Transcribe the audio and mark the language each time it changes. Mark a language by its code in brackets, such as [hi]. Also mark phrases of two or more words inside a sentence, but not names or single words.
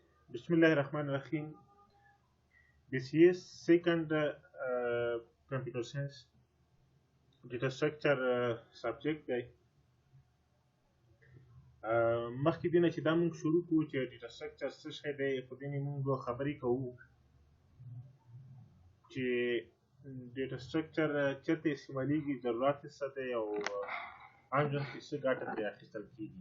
[ar] بسم الله الرحمن الرحيم. [en] This is second computer science data structure subject دی. [ps] مخکې دې نه چې دا موږ شروع کوو چې [en] data structure [ps] څه شی دی، په دې نه موږ خبرې کوو چې [en] data structure [ps] چېرته استعمالیږي، ضرورت یې څه دی او عام ژوند کې څه ګټه ترې اخیستل کېږي.